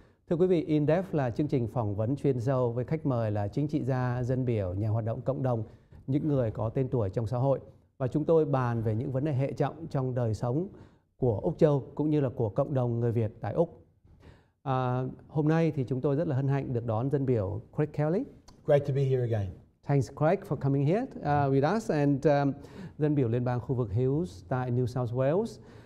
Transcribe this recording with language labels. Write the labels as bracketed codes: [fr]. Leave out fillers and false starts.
[vi] Thưa quý vị, In-Depth là chương trình phỏng vấn chuyên sâu với khách mời là chính trị gia, dân biểu, nhà hoạt động cộng đồng, những người có tên tuổi trong xã hội. Và chúng tôi bàn về những vấn đề hệ trọng trong đời sống của Úc Châu cũng như là của cộng đồng người Việt tại Úc. Hôm nay thì chúng tôi rất là hân hạnh được đón dân biểu Craig Kelly. [en] Great to be here again. Thanks, Craig, for coming here with us. [vi] And dân biểu liên bang khu vực Hills tại New South Wales.